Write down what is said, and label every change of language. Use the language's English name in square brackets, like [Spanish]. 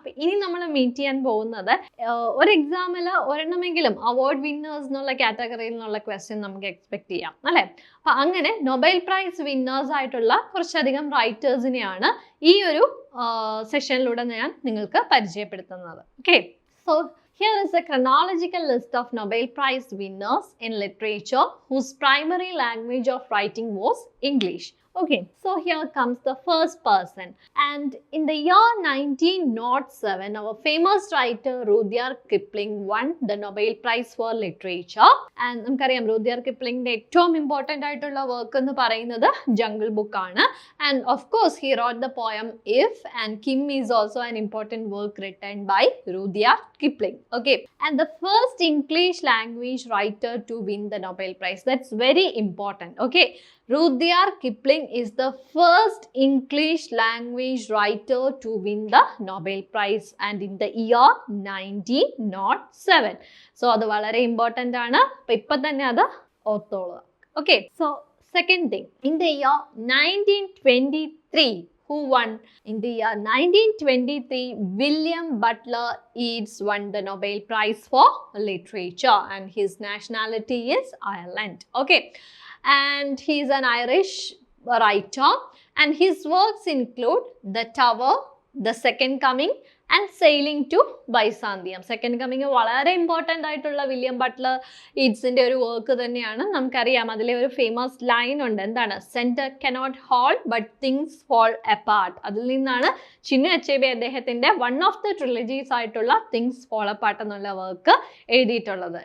[Malayalam] അപ്പം ഇനി നമ്മൾ മീറ്റ് ചെയ്യാൻ പോകുന്നത് ഒരു എക്സാമിൽ ഒരെണ്ണമെങ്കിലും അവാർഡ് വിന്നേഴ്സ് എന്നുള്ള കാറ്റഗറിയിൽ നിന്നുള്ള ക്വസ്റ്റ്യൻ നമുക്ക് എക്സ്പെക്ട് ചെയ്യാം അല്ലേ? അപ്പം അങ്ങനെ നൊബേൽ പ്രൈസ് വിന്നേഴ്സ് ആയിട്ടുള്ള കുറച്ചധികം റൈറ്റേഴ്സിനെയാണ് ഈ ഒരു സെഷനിലൂടെ ഞാൻ നിങ്ങൾക്ക് പരിചയപ്പെടുത്തുന്നത്. [English] Okay, so here is a chronological list of Nobel Prize winners in literature whose primary language of writing was English. Okay, so here comes the first person, and in the year 1907 our famous writer Rudyard Kipling won the Nobel Prize for Literature. [Malayalam] And നമുക്കറിയാം Rudyard Kiplingന്റെ ഏറ്റവും important ആയിട്ടുള്ള work എന്ന് പറയുന്നത് jungle book ആണ്. [English] And of course he wrote the poem If, and Kim is also an important work written by Rudyard Kipling. Okay, and the first English language writer to win the Nobel Prize. That's very important. Okay, Rudyard Kipling is the first English language writer to win the Nobel Prize, and in the year 1907. [Malayalam] So അത് വളരെ important ആണ്. അപ്പം ഇപ്പം തന്നെ അത് ഓർത്തോളുക. [English] Okay, so second thing, in the year 1923, who won? In the year 1923, William Butler Yeats won the Nobel Prize for Literature, and his nationality is Ireland. Okay, and he is an Irish writer, and his works include The Tower, The Second Coming, and Sailing to Byzantium. [Malayalam] Second coming വളരെ important ആയിട്ടുള്ള William Buttler ഈറ്റ്സിൻ്റെ ഒരു work തന്നെയാണ്. നമുക്കറിയാം അതിലെ ഒരു famous line ഉണ്ട്, എന്താണ്? [English] Centre cannot hold but things fall apart. [Malayalam] അതിൽ നിന്നാണ് ചിന്നു അച്ചേബി അദ്ദേഹത്തിൻ്റെ വൺ ഓഫ് ദ ട്രിലജീസ് ആയിട്ടുള്ള തിങ്സ് ഫോൾ അപ്പാർട്ട് എന്നുള്ള വർക്ക് എഴുതിയിട്ടുള്ളത്.